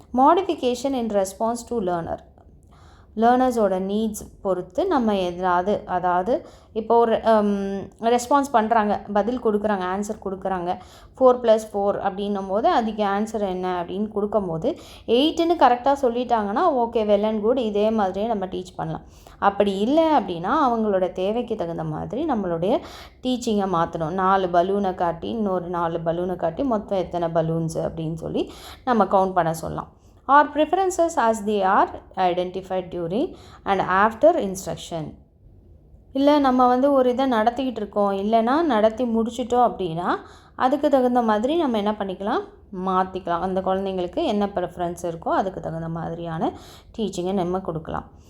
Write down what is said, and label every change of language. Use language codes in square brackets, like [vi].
[ta] Modification in response to லேர்னர்ஸோட needs பொறுத்து நம்ம அதாவது இப்போ ஒரு ரெஸ்பான்ஸ் பண்ணுறாங்க, பதில் கொடுக்குறாங்க, ஆன்சர் கொடுக்குறாங்க 4+4 அப்படின்னும் போது அதுக்கு ஆன்சர் என்ன அப்படின்னு கொடுக்கும்போது 8ன்னு கரெக்டாக சொல்லிட்டாங்கன்னா ஓகே, [en] well and good, [ta] இதே மாதிரியே நம்ம டீச் பண்ணலாம். அப்படி இல்லை அப்படின்னா அவங்களோட தேவைக்கு தகுந்த மாதிரி நம்மளுடைய டீச்சிங்கை மாற்றணும். 4 பலூனை காட்டி இன்னொரு 4 பலூனை காட்டி மொத்தம் எத்தனை பலூன்ஸு அப்படின்னு சொல்லி நம்ம கவுண்ட் பண்ண சொல்லலாம். [en] or preferences as they are identified during and after instruction. [ta] இல்லை நம்ம வந்து ஒரு இதை நடத்திக்கிட்டு இருக்கோம், இல்லைன்னா நடத்தி முடிச்சிட்டோம் அப்படின்னா அதுக்கு தகுந்த மாதிரி நம்ம என்ன பண்ணிக்கலாம், மாற்றிக்கலாம். அந்த குழந்தைங்களுக்கு என்ன ப்ரிஃபரன்ஸ் இருக்கோ அதுக்கு தகுந்த மாதிரியான டீச்சிங்கை நம்ம கொடுக்கலாம்.